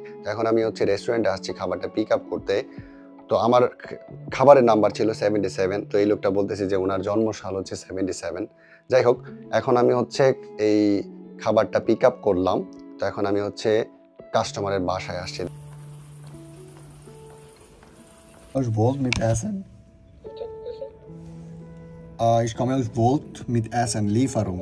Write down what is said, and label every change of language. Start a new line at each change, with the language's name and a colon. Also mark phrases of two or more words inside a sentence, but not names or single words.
Bangla: তো এখন আমি হচ্ছে রেস্টুরেন্টে আসছি খাবারটা
English: pick up
Bangla: করতে। তো আমার খাবারের নাম্বার ছিল 77। তো এই লোকটা বলতেছে যে ওনার জন্মসাল হচ্ছে 77। যাই হোক, এখন আমি হচ্ছে এই খাবারটা
English: pick up
Bangla: করলাম। তো এখন আমি হচ্ছে কাস্টমারের বাসায় আসছি।
German: Aus Volt mit Essen? Ich komme aus Volt mit Essen, Lieferung.